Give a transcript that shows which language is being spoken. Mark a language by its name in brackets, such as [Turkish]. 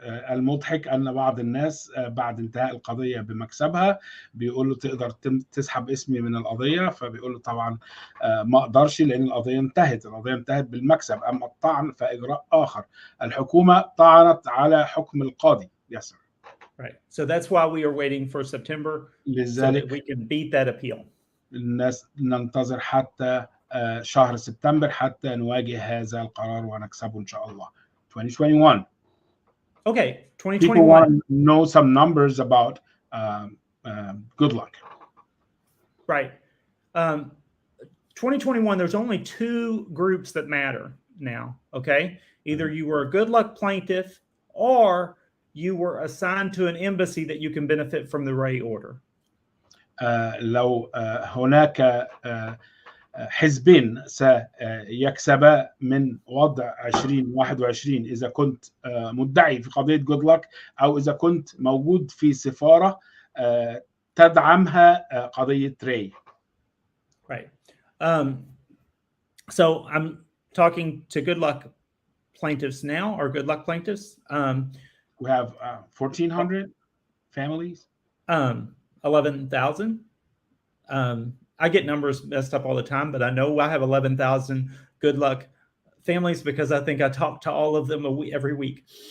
[Arabic] المضحك أن بعض الناس بعد انتهاء القضية بمكسبها بيقول له تقدر تسحب اسمي من القضية، فبيقول له طبعا ما أقدرش لأن القضية انتهت بالمكسب. أما الطعن فإجراء آخر. الحكومة طعنت على حكم القاضي. [English] Yes, sir. Right. So that's why we are waiting for September so that we can beat that appeal. [Arabic] الناس ننتظر حتى شهر سبتمبر حتى نواجه هذا القرار ونكسبه إن شاء الله. [English] 2021. Okay, 2021. People want to know some numbers about good luck. Right. 2021, there's only two groups that matter now, okay? Either you were a good luck plaintiff or you were assigned to an embassy that you can benefit from the Ray order. [Arabic] لو هناك حزبين سيكسبا من وضع 2021 إذا كنت مدعي في قضية جود لك أو إذا كنت موجود في سفارة تدعمها قضية راي. [English] Right. So I'm talking to good luck plaintiffs now, or good luck plaintiffs. We have 1,400 families. 11,000. I get numbers messed up all the time, but I know I have 11,000 good luck families because I think I talk to all of them every week.